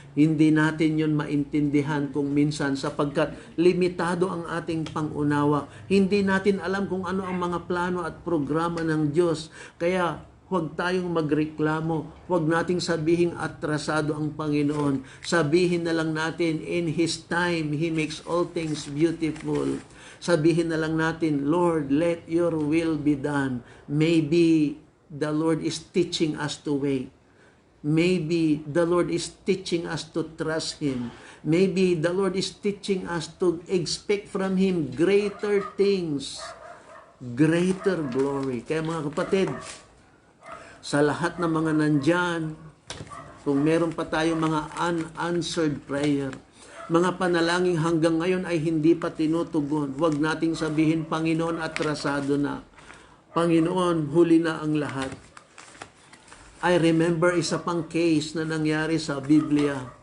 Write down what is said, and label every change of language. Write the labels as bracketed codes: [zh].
[tl] Hindi natin yun maintindihan kung minsan sapagkat limitado ang ating pangunawa. Hindi natin alam kung ano ang mga plano at programa ng Diyos. Kaya Huwag tayong magreklamo. Huwag nating sabihing atrasado ang Panginoon. Sabihin na lang natin, [en] in His time, He makes all things beautiful. [tl] Sabihin na lang natin, [en] Lord, let your will be done. Maybe the Lord is teaching us to wait. Maybe the Lord is teaching us to trust Him. Maybe the Lord is teaching us to expect from Him greater things, greater glory. [tl] Kaya mga kapatid, sa lahat ng mga nandyan, kung meron pa tayong mga [en] unanswered prayer, [tl] mga panalangin hanggang ngayon ay hindi pa tinutugon, huwag nating sabihin, Panginoon, atrasado na. Panginoon, huli na ang lahat. [en] I remember [tl] isa pang case na nangyari sa Biblia.